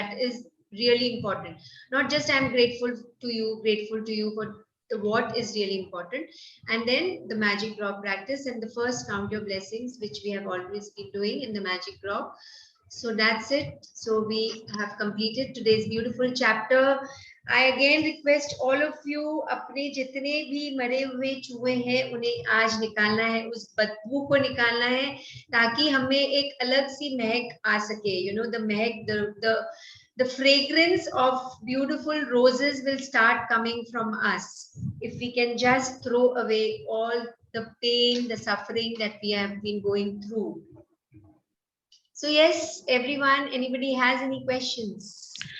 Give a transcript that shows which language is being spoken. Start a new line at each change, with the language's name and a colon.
English: That is really important. Not just I'm grateful to you for the what is really important. And then the magic draw practice, and the first count your blessings, which we have always been doing in the magic draw. So that's it. So we have completed today's beautiful chapter. I again request all of you,
Hindi: अपने जितने भी मरे हुए चूहे हैं उन्हें आज निकालना है, उस बदबू को निकालना है, ताकि हमें एक अलग सी महक आ सके.
English: The mehak, the fragrance of beautiful roses will start coming from us if we can just throw away all the pain, the suffering that we have been going through. So yes, everyone, anybody has any questions?